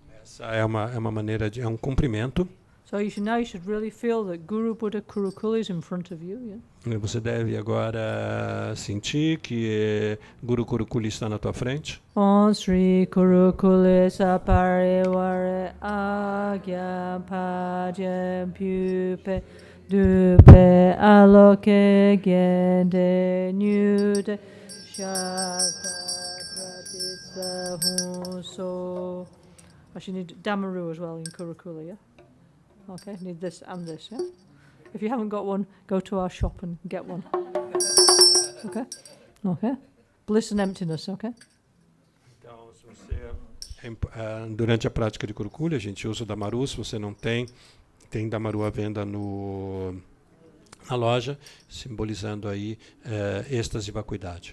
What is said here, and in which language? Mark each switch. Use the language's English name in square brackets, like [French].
[Portuguese] Essa é uma maneira de um cumprimento. [English] So you should really feel that Guru Buddha Kurukulle is in front of you, yeah? [Portuguese] Você deve agora sentir que Guru Kurukulle está na tua frente. [Sanskrit] Om Sri Kurukulle Saparivare Agya Pajem Pupe Dupe Aloke Gende Nyude Shaka Pratitsa Hunso. [English] I should need Damaru as well in Kurukulle, yeah? Okay, need this and this, yeah? If you haven't got one, go to our shop and get one. Okay? Okay? Bliss and emptiness, okay? [Portuguese] Então, se você durante a prática de Kurukulle, a gente usa o Damaru. Se você não tem, tem Damaru à venda na loja, simbolizando aí êxtase e vacuidade.